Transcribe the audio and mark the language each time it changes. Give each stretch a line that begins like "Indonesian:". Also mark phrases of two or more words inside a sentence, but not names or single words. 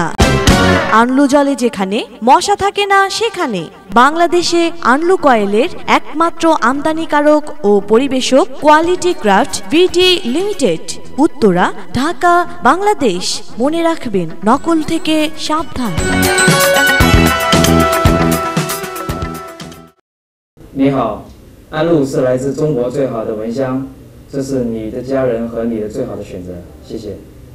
Bangla: আনলু জলে যেখানে মশা থাকে না সেখানে। বাংলাদেশে আনলু কয়েলের একমাত্র আমদানিকারক ও পরিবেশক কোয়ালিটি ক্রাফট ভিডি লিমিটেড, উত্তরা, ঢাকা, বাংলাদেশ। মনে রাখবেন, নকল থেকে সাবধান।
Chinese: 你好，安陆是来自中国最好的蚊香，这是你的家人和你的最好的选择，谢谢。